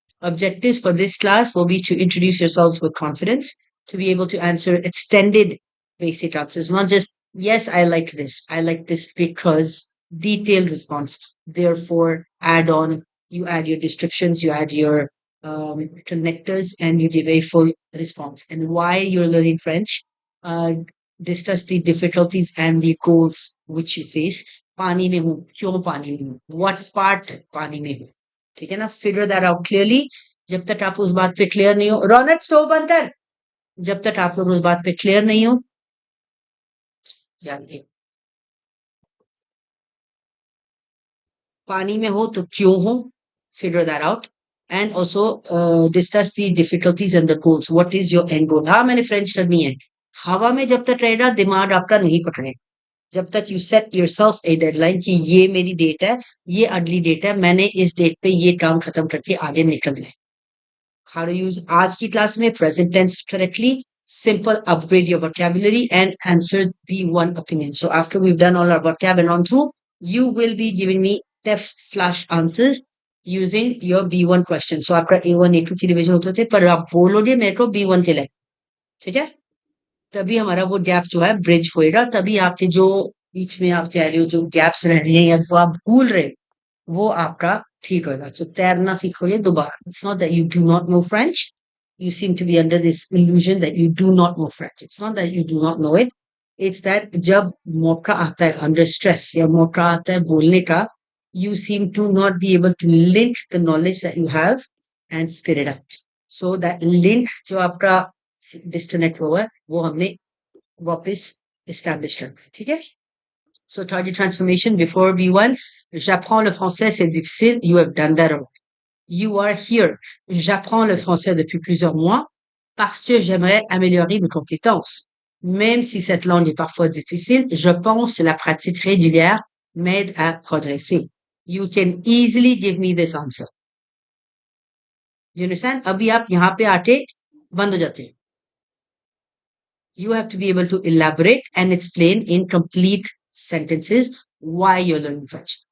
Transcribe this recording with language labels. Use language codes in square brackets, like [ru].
[en] Objectives for this class will be to introduce yourselves with confidence, to be able to answer extended basic answers, not just, yes, I like this because detailed response. Therefore, add on, you add your descriptions, you add your connectors, and you give a full response. And why you're learning French, discuss the difficulties and the goals which you face. [hi] पानी में हूँ, क्यों पानी में हूँ, [en] what part [hi] पानी में हूँ. ठीक है ना? [en] Figure that out clearly. [hi] जब तक आप उस बात पे क्लियर नहीं हो, रौनक स्टोव बंद कर. जब तक आप लोग उस बात पे क्लियर नहीं हो, जानिए पानी में हो तो क्यों हो, [en] figure that out. And also discuss the difficulties and the goals. What is your end goal? [hi] हाँ, मैंने फ्रेंच करनी है. हवा में जब तक रहेगा दिमाग आपका नहीं पकड़ेगा. जब तक [en] you set yourself a deadline [hi] कि ये मेरी डेट है, ये अगली डेट है, मैंने इस डेट पे ये काम खत्म करके आगे निकलना है. [en] How to use [hi] आज की क्लास में [en] present tense correctly, simple upgrade your vocabulary and answer B1 opinion. So after we've done all our vocab and on through, you will be giving me def flash answers using your B1 question. [hi] So आपका A1 A2 की revision होते थे, पर आप बोलोगे मेरे को B1 के लिए. ठीक है? तभी हमारा वो गैप जो है ब्रिज होएगा. तभी आपके जो बीच में आप कह रहे हो जो गैप्स रह रहे हैं या जो आप भूल रहे हो, वो आपका ठीक होगा. सो तैरना सीखोगे दोबारा. [en] It's not that you do not know French. You seem to be under this illusion that you do not know French. It's not that you do not know it. It's that [hi] जब मौका आता है [en] under stress [hi] या मौका आता है बोलने का, [en] you seem to not be able to link the knowledge that you have and spit it out. So that link [hi] जो आपका डिस्कनेक्ट हुआ है, वो हमने वापस establish करना है. ठीक है? [en] So target transformation before B1. [fr] J'apprends le français, c'est difficile. [en] You have done that already. You are here. [fr] J'apprends le français depuis plusieurs mois parce que j'aimerais améliorer mes compétences. Même si cette langue est parfois difficile, je pense que la pratique régulière m'aide à progresser. [en] You can easily give me this answer. You understand? [hi] अभी आप यहाँ पे आके बंद हो जाते हैं. [en] You have to be able to elaborate and explain in complete sentences why you're learning French.